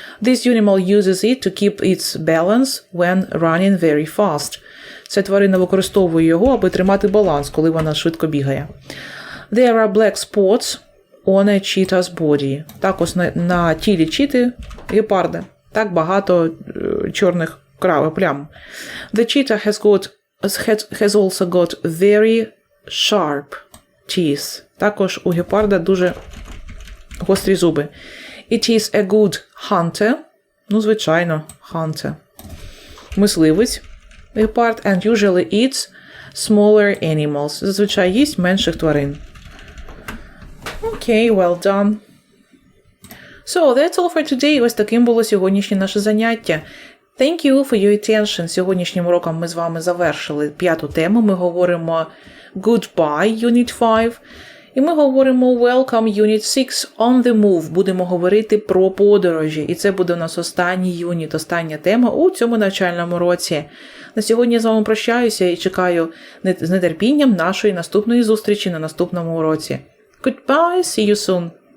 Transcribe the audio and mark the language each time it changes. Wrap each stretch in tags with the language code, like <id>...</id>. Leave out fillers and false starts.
<en>This animal uses it to keep its balance when running very fast.</en> <uk>Ця тварина використовує його, аби тримати баланс, коли вона швидко бігає.</uk> <en>There are black spots on a cheetah's body.</en> <uk>Також на тілі чіти гепарда. Так багато чорних плям.</uk> <en>The cheetah has also got very sharp teeth.</en> <uk>Також у гепарда дуже гострі зуби.</uk> <en>It is a good hunter.</en> <uk>Ну, звичайно, hunter. Мисливець.</uk> <en>Гепард and usually eats smaller animals.</en> <uk>Зазвичай їсть менших тварин.</uk> <en>Okay, well done. So, that's all for today.</en> <uk>Ось таким було сьогоднішнє наше заняття.</uk> <en>Thank you for your attention.</en> <uk>Сьогоднішнім уроком ми з вами завершили 5-ту тему. Ми говоримо</uk> <en>Goodbye, Unit 5.</en> <uk>І ми говоримо</uk> <en>Welcome, Unit 6, On the Move.</en> <uk>Будемо говорити про подорожі. І це буде у нас останній юніт, остання тема у цьому навчальному році. На сьогодні я з вами прощаюся і чекаю з нетерпінням нашої наступної зустрічі на наступному уроці.</uk> <en>Goodbye, see you soon.</en>